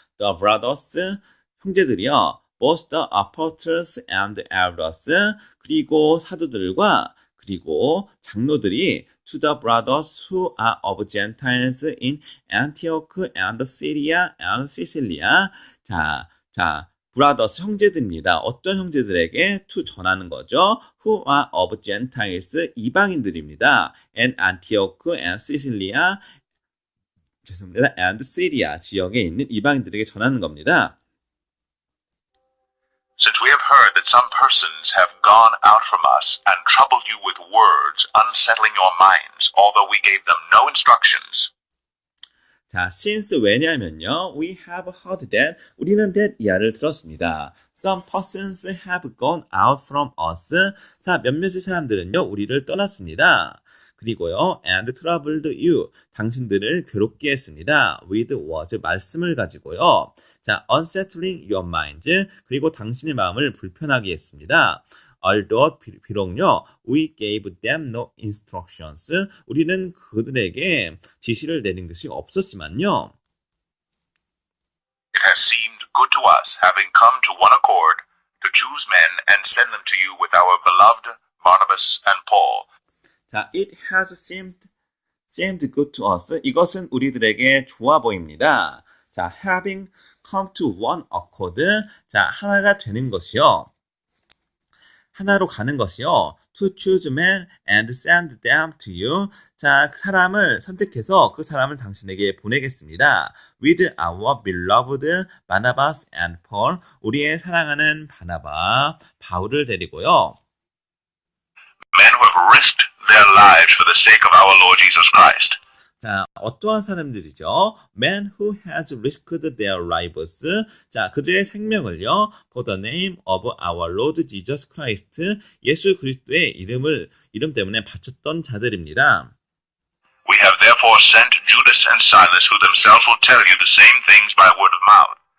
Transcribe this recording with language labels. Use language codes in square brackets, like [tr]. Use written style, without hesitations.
[en] The brothers, [ko] 형제들이요. [en] Both the apostles and the elders, [ko] 그리고 사도들과 그리고 장로들이 [en] to the brothers who are of Gentiles in Antioch and Syria and Cilicia. [ko] 자, [en] brothers [ko] 형제들입니다. 어떤 형제들에게 to 전하는 거죠? [en] Who are of Gentiles [ko] 이방인들입니다. [en] And Antioch and Cilicia [ko] 죄송합니다. [en] and Syria [ko] 지역에 있는 이방인들에게 전하는 겁니다. [en] Since we have heard that some persons have gone out from us and troubled you with words, unsettling your minds, although we gave them no instructions. 자, since [ko] 왜냐면요, [en] we have heard that [ko] 우리는 [en] that [ko] 이하를 들었습니다. [en] Some persons have gone out from us. [ko] 자, 몇몇의 사람들은요, 우리를 떠났습니다. 그리고요, [en] and troubled you. [ko] 당신들을 괴롭게 했습니다. [en] with was [ko] 말씀을 가지고요. [en] 자, unsettling your minds. [ko] 그리고 당신의 마음을 불편하게 했습니다. [en] although [ko] 비록요, [en] we gave them no instructions. [ko] 우리는 그들에게 지시를 내린 것이 없었지만요. [en] It has seemed good to us, having come to one accord, to choose men and send them to you with our beloved Barnabas and Paul. 자, it has seemed good to us. [ko] 이것은 우리들에게 좋아 보입니다. [en] 자, having come to one accord. [ko] 자, 하나가 되는 것이요. 하나로 가는 것이요. [en] To choose men and send them to you. [ko] 자, 그 사람을 선택해서 그 사람을 당신에게 보내겠습니다. [en] With our beloved Barnabas and Paul. [ko] 우리의 사랑하는 바나바, 바울을 데리고요. [en] Men who have risked their lives for the sake of our Lord Jesus Christ. [ko] 자, 어떠한 사람들이죠? [en] Men who has risked their lives. [ko] 자, 그들의 생명을요. [en] For the name of our Lord Jesus Christ. [ko] 예수 그리스도의 이름 때문에 바쳤던 자들입니다. [en] We have therefore sent Judas and Silas, who themselves will tell you the same things by word of mouth.